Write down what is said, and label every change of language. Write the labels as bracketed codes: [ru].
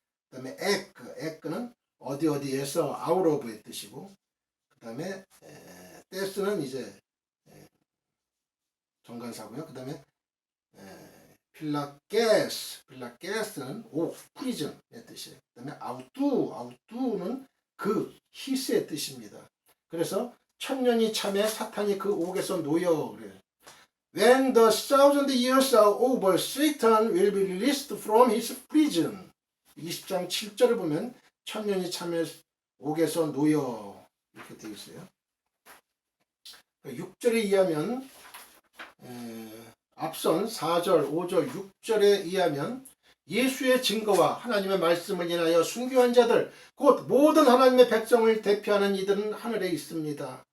[ko] 그 다음에 에크는 어디에서 out of의 뜻이고, 그 다음에 데스는 이제 정관사고요. 그 다음에 필라게스는 프리즌의 뜻이에요. 그 다음에 아우투는 그 히스의 뜻입니다. 그래서 천년이 참에 사탄이 그 옥에서 놓여. 그래요. [en] When the 1000 years are over, Satan will be released from his prison. [ko] 20장 7절을 보면 천년이 참에 옥에서 놓여 이렇게 되어 있어요. 6절에 의하면 앞선 4절, 5절, 6절에 의하면 예수의 증거와 하나님의 말씀을 인하여 순교한 자들, 곧 모든 하나님의 백성을 대표하는 이들은 하늘에 있습니다.